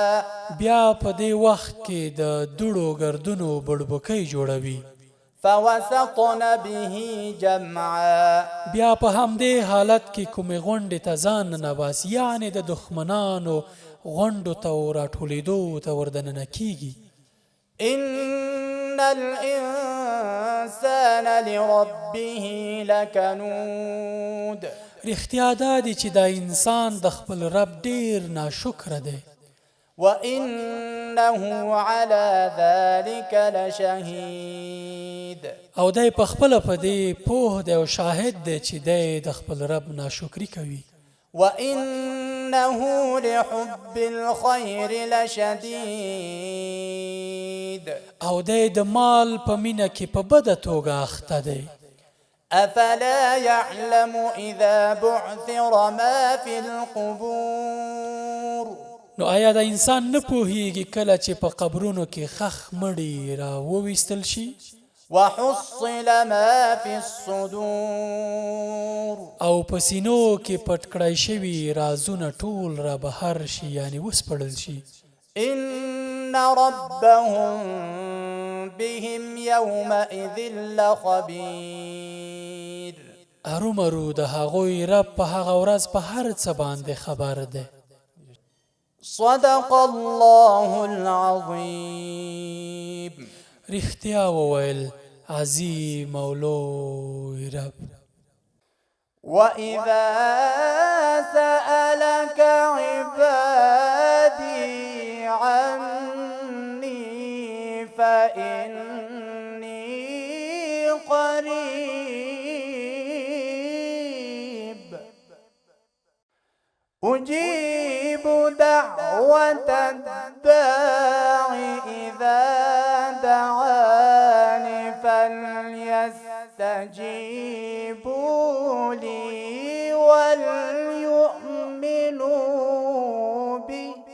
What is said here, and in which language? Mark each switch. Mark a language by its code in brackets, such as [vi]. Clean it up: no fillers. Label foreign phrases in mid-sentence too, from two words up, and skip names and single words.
[ps] بیا په دې وخت کې د دوړو ګردونو بړبکۍ جوړوي. [ar] فوسطن به جمعا [ps] بیا په همدې حالت کې کومې غونډې ته ځان ننباسي، یعنې د دښمنانو غونډو ته او راټولېدو ته وردننه کیږي. [ar] إن الإنسان لربه لکنود [ps] رښتیا دا دی چې دا انسان د خپل رب ډېر ناشکره دی. [ar] وإنه على ذلك لشهید [ps] او دی په خپله په دې پوه دی او شاهد دی چې دی د خپل رب ناشکري کوي. [ar] وإنه لحب الخير لشديد [ps] او دی د مال په مینه کې په بده توګه اخته دی. [ar] أفلا يعلم إذا بعثر ما في القبور [ps] نو آیا دا انسان نه پوهیږي کله چې په قبرونو کې خخ مړي را وویستل شي؟ [ar] وحصل ما في الصدور [ps] او په سینو کې پټ کړای شوي رازونه ټول را بهر شي، یعنې وسپړل شي. [ar] إن ربهم بهم يومئذ لخبير [ps] ارومرو د هغوی رب په هغه ورځ په هر څه باندې خبر دی. [ar] صدق الله العظيم [ps] رښتیا وویل عظیم او لوی رب. [ar] وإذا سألك عبادي عني فإني قريب أجيب دعوة الداع إذا دعاني فليستجيبوا لي وليؤمنوا بي